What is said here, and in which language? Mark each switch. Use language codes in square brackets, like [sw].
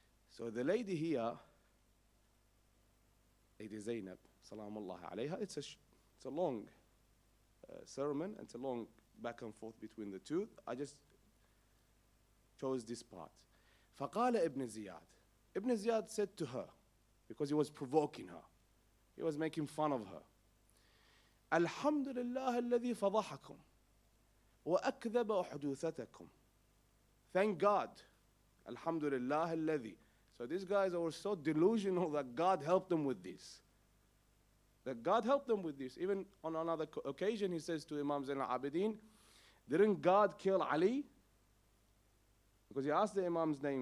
[en] So the lady here, Lady Zainab, salamullah alayha, it's a long sermon, and it's a long back and forth between the two. I just chose this part. [ar] فقال ابن زياد. [en] Ibn Ziyad said to her, because he was provoking her, he was making fun of her. [ar] الحمد لله الذي فضحكم وأكذب حدوثتكم. [en] Thank God. [ar] الحمد لله الذي. [en] So these guys were so delusional that God helped them with this. That God helped them with this. Even on another occasion, he says to Imam Zain al-Abidin, Didn't God kill Ali? Because he asked the Imam's name.